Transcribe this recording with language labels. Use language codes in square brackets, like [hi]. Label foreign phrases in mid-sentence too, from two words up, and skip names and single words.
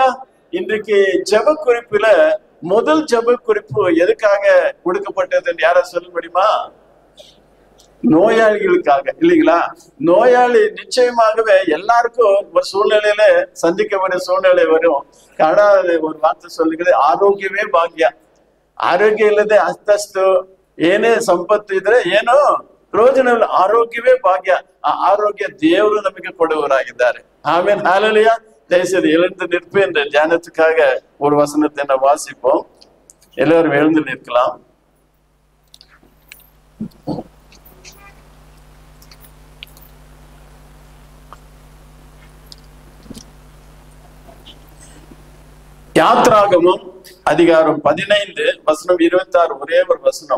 [ta] இன்றைக்கு ஜெப குறிப்புல முதல் ஜெப குறிப்பு எதுக்காக கொடுக்கப்பட்டது என்று யாரா சொல்ல முடியுமா? நோயாளிகளுக்காக, இல்லைங்களா? நோயாளி நிச்சயமாகவே எல்லாருக்கும் ஒரு சூழ்நிலையில சந்திக்க வேண்டிய சூழ்நிலை வரும். கடவுள் ஒரு வார்த்தை சொல்லுகிறது, [kn] ಆರೋಗ್ಯವೇ ಭಾಗ್ಯ. ಆರೋಗ್ಯ ಇಲ್ಲದೆ ಅಸ್ತಸ್ತು ಏನೇ ಸಂಪತ್ತು ಇದ್ರೆ ಏನೋ ಪ್ರಯೋಜನವಿಲ್ಲ. ಆರೋಗ್ಯವೇ ಭಾಗ್ಯ. ಆ ಆರೋಗ್ಯ ದೇವರು ನಮಗೆ ಕೊಡುವವರಾಗಿದ್ದಾರೆ. ಆಮೇಲೆ ஹalleluya. [ta] தயவுசெய்து எழுந்து நிற்பு என்ற தியானத்துக்காக ஒரு வசனத்தை நான் வாசிப்போம். எல்லாரும் எழுந்து நிற்கலாம். யாத்ராகமம் அதிகாரம் 15 வசனம் 26 ஒரே ஒரு வசனம்.